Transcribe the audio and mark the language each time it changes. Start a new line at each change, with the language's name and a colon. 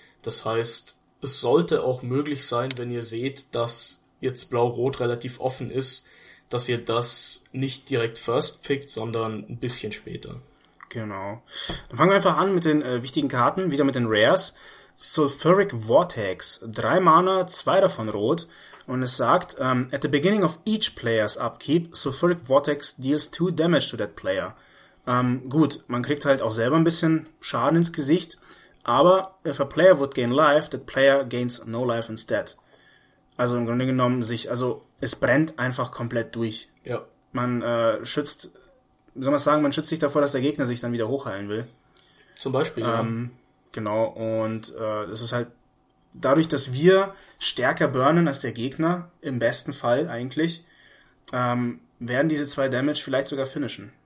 German: Das heißt, es sollte auch möglich sein, wenn ihr seht, dass jetzt Blau-Rot relativ offen ist, dass ihr das nicht direkt first pickt, sondern ein bisschen später. Genau. Dann fangen wir einfach an mit den wichtigen Karten, wieder mit den Rares. Sulfuric Vortex, 3 Mana, 2 davon rot. Und es sagt,
English: at the beginning of each player's upkeep, Sulfuric Vortex deals 2 damage to that player.
German: Gut, man kriegt halt auch selber ein bisschen Schaden ins Gesicht. Aber
English: if a player would gain life, that player gains no life instead.
German: Also im Grunde genommen, es brennt einfach komplett durch. Ja. Man man schützt sich davor, dass der Gegner sich dann wieder hochheilen will. Zum Beispiel, Genau, und das ist halt dadurch, dass wir stärker burnen als der Gegner, im besten Fall eigentlich, werden diese 2 Damage vielleicht sogar finishen.